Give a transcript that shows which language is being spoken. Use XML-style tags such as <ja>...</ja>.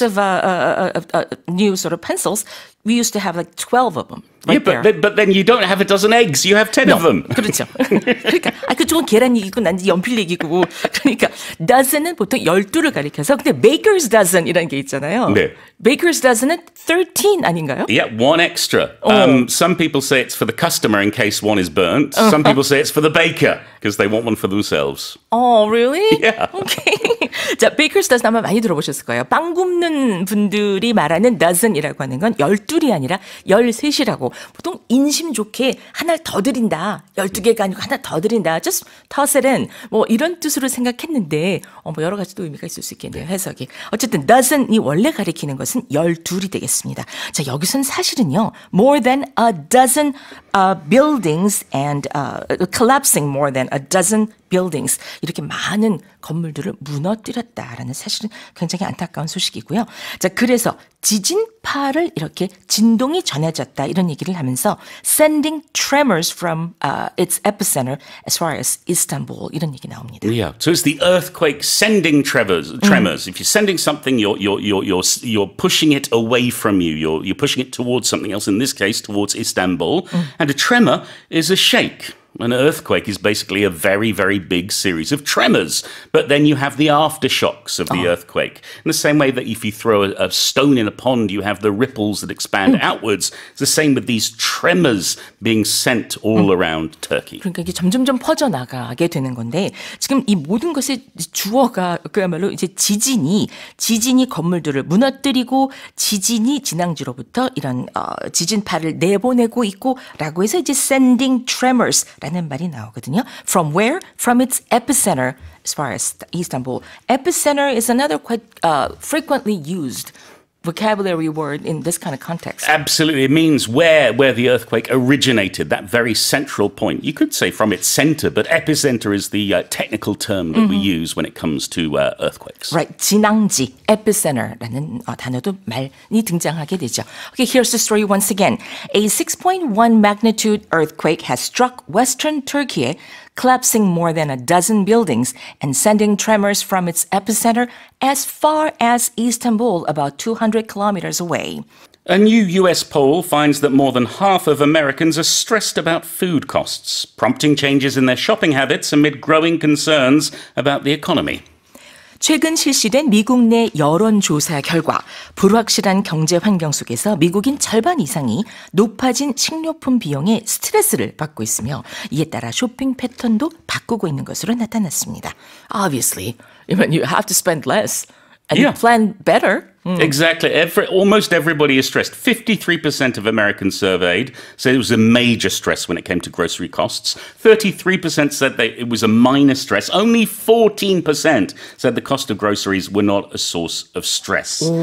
<en>box of new sort of pencils, we used to have like 12 of them. Right but then you don't have a dozen eggs. You have 10 of them.</en> <ko>그렇죠. 그러니까 그쪽은 계란 얘기고 난 연필 얘기고 그러니까 dozen은 보통 12를 가리켜서 근데 baker's dozen이라는 게 있잖아요. 네. baker's dozen은 13 아닌가요?</ko> <en>Yeah, one extra. Some people say it's for the customer in case one is burnt. Some people say it's for the baker because they want one for themselves. Oh, really? Yeah. Okay.</en> <ko>자, baker's dozen 아마 많이 들어보셨을 거예요. 빵 굽는 분들이 말하는 dozen이라고 하는 건 12이 아니라 13이라고. 보통 인심 좋게 하나를 더 드린다. 12개가 아니고 하나 더 드린다.</ko> <en>Just toss it in.</en> <ko>뭐 이런 뜻으로 생각했는데 뭐 여러 가지 또 의미가 있을 수 있겠네요. 해석이. 어쨌든 dozen이 원래 가리키는 것은 12이 되겠습니다. 자, 여기서는 사실은요.</ko> <en>More than a dozen buildings and collapsing more than a dozen buildings.</en> <ko>이렇게 많은 건물들을 무너뜨렸다라는 사실은 굉장히 안타까운 소식이고요. 자, 그래서 지진파를 이렇게 진동이 전해졌다 이런 얘기를 하면서</ko> <en>sending tremors from its epicenter as far as Istanbul</en> <ko>이런 얘기 나옵니다.</ko> <en>Yeah, so it's the earthquake sending tremors. If you're sending something, you're pushing it away from you. You're pushing it towards something else. In this case, towards Istanbul. And a tremor is a shake. An earthquake is basically a very, very big series of tremors. But then you have the aftershocks of the earthquake. In the same way that if you throw a stone in a pond, you have the ripples that expand outwards. It's the same with these tremors being sent all around Turkey.</en> <ko>그러니까 이게 점점점 퍼져나가게 되는 건데 지금 이 모든 것의 주어가 그야말로 이제 지진이 건물들을 무너뜨리고 지진이 진앙지로부터 이런 지진파를 내보내고 있고라고 해서 이제</ko> <en>sending tremors</en> <ko>라는 말이 나오거든요.</ko> <en>From where? From its epicenter as far as Istanbul. Epicenter is another quite frequently used vocabulary word in this kind of context. Absolutely. It means where the earthquake originated, that very central point. You could say from its center, but epicenter is the technical term that we use when it comes to earthquakes. Right.</en> <ko>진앙지, epicenter라는 단어도 많이 등장하게 되죠.</ko> <en>Okay, here's the story once again. A 6.1 magnitude earthquake has struck western Turkey, collapsing more than a dozen buildings and sending tremors from its epicenter as far as Istanbul, about 200 kilometers away. A new US poll finds that more than half of Americans are stressed about food costs, prompting changes in their shopping habits amid growing concerns about the economy.</en> <ko>최근 실시된 미국 내 여론조사 결과 불확실한 경제 환경 속에서 미국인 절반 이상이 높아진 식료품 비용에 스트레스를 받고 있으며 이에 따라 쇼핑 패턴도 바꾸고 있는 것으로 나타났습니다.</ko> <en>Obviously, you have to spend less and plan better. Exactly. Almost everybody is stressed. 53% of Americans surveyed said it was a major stress when it came to grocery costs. 33% said it was a minor stress. Only 14% said the cost of groceries were not a source of stress.</en>